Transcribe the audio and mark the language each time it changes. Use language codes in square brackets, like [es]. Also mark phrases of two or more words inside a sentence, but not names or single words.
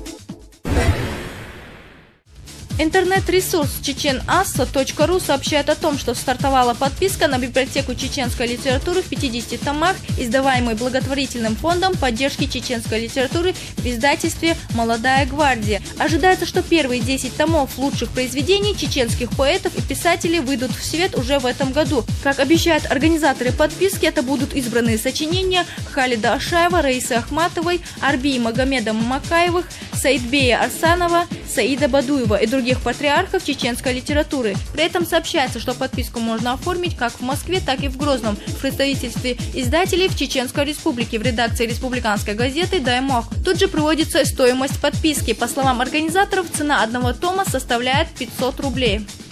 [ru] Интернет-ресурс чечеnasso.ru сообщает о том, что стартовала подписка на библиотеку чеченской литературы в 50 томах, издаваемой благотворительным фондом поддержки чеченской литературы в издательстве «Молодая гвардия». Ожидается, что первые 10 томов лучших произведений чеченских поэтов и писателей выйдут в свет уже в этом году. Как обещают организаторы подписки, это будут избранные сочинения Халида Ашаева, Раисы Ахматовой, Арбии Магомеда Макаевых, Саидбея Арсанова, Саида Бадуева и других патриархов чеченской литературы. При этом сообщается, что подписку можно оформить как в Москве, так и в Грозном, в представительстве издателей в Чеченской Республике, в редакции республиканской газеты «Даймох». Тут же приводится стоимость подписки. По словам организаторов, цена одного тома составляет 500 рублей.